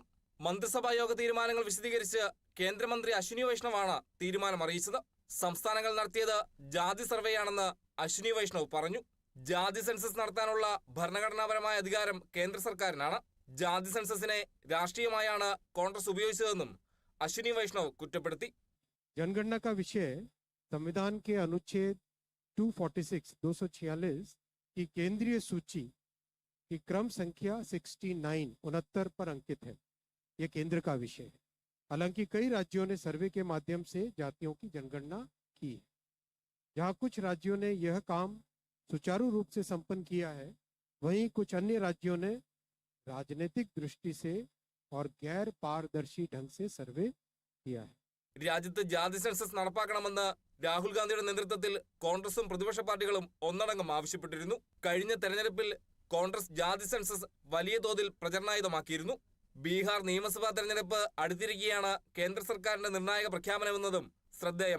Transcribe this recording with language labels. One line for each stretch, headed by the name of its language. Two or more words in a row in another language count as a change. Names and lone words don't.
Malayalam: മന്ത്രിസഭാ യോഗ തീരുമാനങ്ങൾ വിശദീകരിച്ച് കേന്ദ്രമന്ത്രി അശ്വിനി വൈഷ്ണവാണ് തീരുമാനം അറിയിച്ചത്. സംസ്ഥാനങ്ങൾ നടത്തിയത് ജാതി സർവേയാണെന്ന് അശ്വിനി വൈഷ്ണവ് പറഞ്ഞു. ജാതി സെൻസസ് നടത്താനുള്ള ഭരണഘടനാപരമായ അധികാരം കേന്ദ്ര സർക്കാരിനാണ്. ജാതി സെൻസസിനെ രാഷ്ട്രീയമായാണ് കോൺഗ്രസ് ഉപയോഗിച്ചതെന്നും അശ്വിനി വൈഷ്ണവ് കുറ്റപ്പെടുത്തി.
Hindi: जनगणना का विषय संविधान के अनुच्छेद 246 246 की केंद्रीय सूची की क्रम संख्या 69 पर अंकित है. यह केंद्र का विषय है. हालांकि कई राज्यों ने सर्वे के माध्यम से जातियों की जनगणना की है. जहां कुछ राज्यों ने यह काम सुचारू रूप से संपन्न किया है, वहीं कुछ अन्य राज्यों ने राजनीतिक दृष्टि से और गैर पारदर्शी ढंग से सर्वे किया है.
Malayalam: രാജ്യത്ത് ജാതി സെൻസസ് നടപ്പാക്കണമെന്ന് രാഹുൽ ഗാന്ധിയുടെ നേതൃത്വത്തിൽ കോൺഗ്രസും പ്രതിപക്ഷ പാർട്ടികളും ഒന്നടങ്കം ആവശ്യപ്പെട്ടിരുന്നു. കഴിഞ്ഞ തെരഞ്ഞെടുപ്പിൽ കോൺഗ്രസ് ജാതി സെൻസസ് വലിയ തോതിൽ പ്രചരണായുധമാക്കിയിരുന്നു. ബീഹാർ നിയമസഭാ തെരഞ്ഞെടുപ്പ് അടുത്തിരിക്കെയാണ് കേന്ദ്ര സർക്കാരിന്റെ നിർണായക പ്രഖ്യാപനമെന്നതും ശ്രദ്ധേയമാണ്.